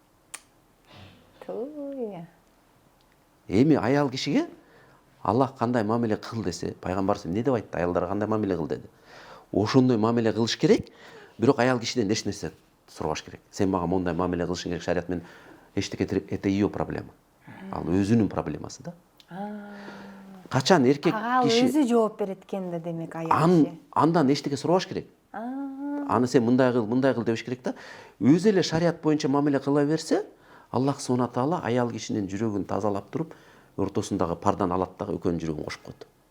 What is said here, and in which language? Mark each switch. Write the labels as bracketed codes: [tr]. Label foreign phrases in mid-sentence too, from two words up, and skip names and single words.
[ky] Эми аял кишиге Аллах кандай мамиле кыл десе, пайгамбарыбыз эмне деп айтты? Аялдарга кандай мамиле кыл деди. Ошондой мамиле кылыш керек, бирок аял кишиден эч нерсе сурабаш керек. Сен мага мондай мамиле кылышың керек, шарият менен эчтеке [ru] это ее проблема. [ky] Ал өзүнүн проблемасы да. Качан эркек киши өзү жооп берет экен да, демек аял киши. Андан эчтеке сурабаш керек. Аны сен мындай кыл дебиш керек да. Өзү эле шарият боюнча мамиле кыла берсе, Аллах Субхана Таала аял кишинин жүрөгүн тазалап туруп, ортосундагы пардан алат дагы экөөнүн жүрөгүн кошуп коет.